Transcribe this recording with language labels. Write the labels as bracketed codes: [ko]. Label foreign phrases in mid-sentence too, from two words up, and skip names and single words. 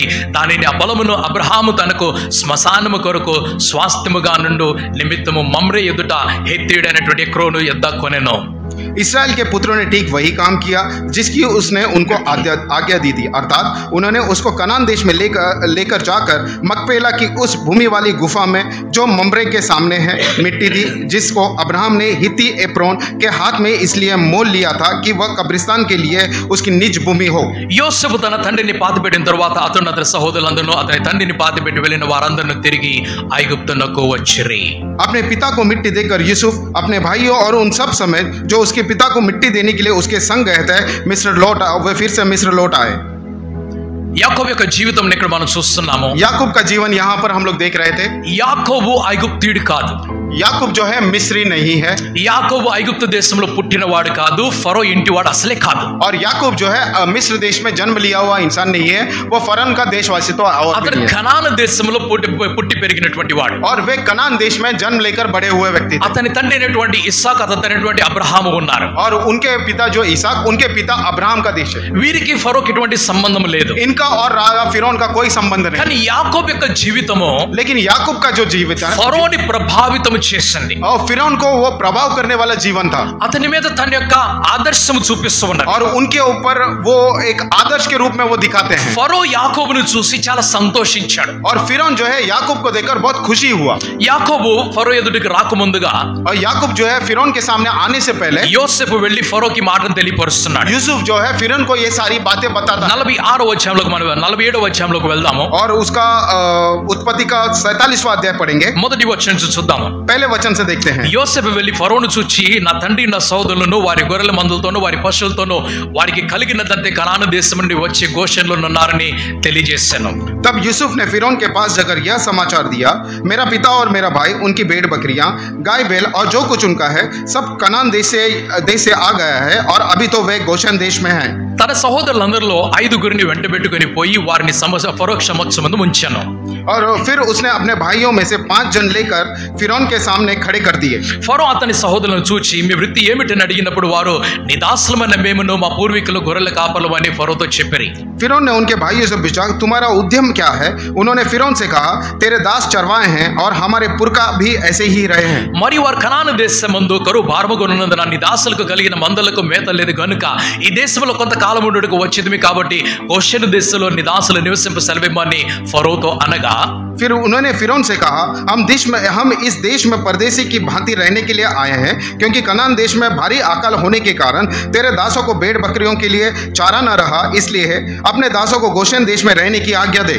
[te] దానిని ఆ పొలమును అబ్రహాము తనకు శ్మశానము కొరకు స్వాస్థ్యముగా నుండు నిమిత్తము మమ్రే ఎదుట హెత్తీయుడైనటువంటి ఎక్రోను యొద్ద కొనెను. [hi] इसराइल के पुत्रों ने ठीक वही काम किया जिसकी उसने उनको आज्ञा दी थी, अर्थात उन्होंने उसको कनान देश में लेकर जाकर मकपेला की उस भूमि वाली गुफा में जो मम्रे के सामने है मिट्टी दी, जिसको अब्राहम ने हित्ती एप्रोन के हाथ में इसलिए मोल लिया था कि वह कब्रिस्तान के लिए उसकी निज भूमि हो. [te] యోసేపు తన తండ్రిని పాతిపెట్టిన తరువాత అతను అతని సహోదరులందరూ అతని తండ్రిని పాతిపెట్టి వెళ్ళిన వారందరూ తిరిగి ఐగుప్తునకు వచ్చిరి. [hi] अपने पिता को मिट्टी देकर यूसुफ अपने भाइयों और उन सब समेत जो उसके पिता को मिट्टी देने के लिए उसके संग गए थे वे फिर से मिस्र लौट आए. [te] యాకోబు యొక్క జీవితం ఇక్కడ మనం చూస్తున్నాము. [hi] याकूब का जीवन यहाँ पर हम लोग देख रहे थे. [te] యాకోబు ఐగుప్తీయుడు కాదు. [hi] याकूब जो है मिस्री नहीं है. [te] యాకోబు ఐగుప్తు దేశంలో పుట్టినవాడు కాదు. ఫరో ఇంటివాడు అసలే కాదు. [hi] और याकूब जो है मिस्र देश में जन्म लिया हुआ इंसान नहीं है. वो फरन का देशवासी तो और [te] అతను కనాను దేశంలో పుట్టి పెరిగినటువంటి వాడు. [hi] और वे कनान देश में जन्म लेकर बड़े हुए व्यक्ति थे. [te] అతని తండ్రి అయినటువంటి ఇస్సాకు, అతని తండ్రి అయినటువంటి అబ్రహాము ఉన్నారు. [hi] और उनके पिता जो इसाक, उनके पिता अब्राहम का देश है. [te] వీరికి ఫరోకి ఎటువంటి సంబంధం లేదు. [hi] इनका और राजा फिरौन का कोई संबंध नहीं. [te] కానీ యాకోబు యొక్క జీవితము, [hi] लेकिन याकूब का जो जीवित है [te] ఫరోని ప్రభావితం చేసింది. [hi] और फिरौन को वो प्रभाव करने वाला जीवन था. [te] అతని మీద తన యొక్క ఆదర్శము చూపిస్తూ ఉన్నారు. [hi] और उनके ऊपर वो एक आदर्श के रूप में वो दिखाते हैं. [te] ఫరో యాకోబును చూసి చాలా సంతోషించాడు. [hi] और फिरौन जो है याकूब को देखकर बहुत खुशी हुआ. [te] యాకోబు ఫరో ఎదుటికి రాకముందుగా, [hi] और याकूब जो है फिरौन के सामने आने से पहले [te] యోసేపు వెళ్లి ఫరోకి మాటను తెలియపరుస్తున్నాడు. [hi] यूसुफ जो है फिरौन को ये सारी बातें बताता. [te] 46వ అధ్యాయంలోకి మనం 47వ అధ్యాయంలోకి వెళ్దాము. [hi] और उसका उत्पत्ति का 47वां अध्याय पढ़ेंगे. [te] మొదటి వచనం నుంచి చూద్దాము. [hi] पहले वचन से देखते हैं। [te] యోసేపు వెళ్ళి ఫరోను చూచి నా తండ్రి నా సోదరులను వారి గొర్రెల మందులతోనూ వారి పశువులతోనూ వారికి కలిగినదంతే కనాను దేశం నుండి వచ్చే గోషెన్లో ఉన్నారని తెలియజేశాను. [hi] तब यूसुफ ने फिरौन के पास जाकर यह समाचार दिया, मेरा पिता और मेरा भाई, उनकी भेड़ बकरियां, गाय बैल और जो कुछ उनका है सब कनान देश से आ गया है और अभी तो वे गोशन देश में हैं। [te] తన సహోదరులందరిలో 5 వెంటబెట్టుకొని పోయి వారిని ఫరో సమక్షమందు ఉంచాను. [hi] और फिर उसने अपने भाइयों में से 5 जन लेकर फिरौन के सामने खड़े कर दिए। [te] ఫరో అతని సహోదరులను చూచి మీ వృత్తి ఏమిటని అడిగినప్పుడు వారు నీ దాసులమైన మేమును మా పూర్వీకులు గొర్రెల కాపరులు అని ఫరోతో చెప్పారు. [hi] फिरौन ने उनके भाइयों से पूछा, तुम्हारा उद्यम क्या है? उन्होंने फिरौन से कहा, तेरे दास चरवाए हैं और हमारे पुरखा भी ऐसे ही रहे हैं। [te] మరియు వారు కనాను దేశమందు కరువు భారముగా ఉన్నందున నీ దాసులకు కలిగిన మందలకు మేత లేదు గనుక ఈ దేశంలో కొంతకాలం ఉండుటకు వచ్చింది కాబట్టి గోషెను దేశంలో నీ దాసులు నివసింప సెలవిమ్మని ఫరోతో అనగా, [hi] फिर उन्होंने फिरौन से कहा, हम इस देश में परदेसी की भांति रहने के लिए आए हैं, क्योंकि कनान देश में भारी अकाल होने के कारण तेरे दासों को भेड़ बकरियों के लिए चारा न रहा, इसलिए अपने दासों को गोशेन देश में रहने की आज्ञा दे।